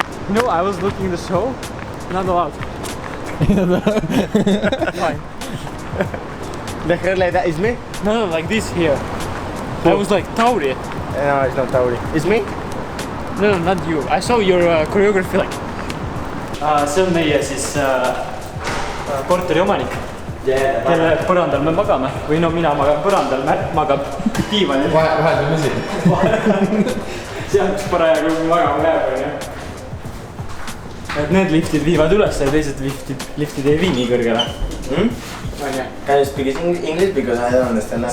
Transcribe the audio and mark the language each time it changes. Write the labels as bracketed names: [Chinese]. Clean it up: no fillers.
[English] No, I was looking the show. Not allowed. Fine. The hair like that is me? No, like this here. I was like Tauri. No, it's not Tauri. It's me? No, not you. I saw your choreography like. [Estonian] See on meie siis korteri omanik, kelle põrandal me magame. Või no mina magan põrandal, Märt magab diivanil. Vahel on müsi. Seal kus parajagu magama läheb, on ju. Et need liftid viivad üles ja teised liftid ei vii nii kõrgele. [English] Can you speak English because I don't understand that?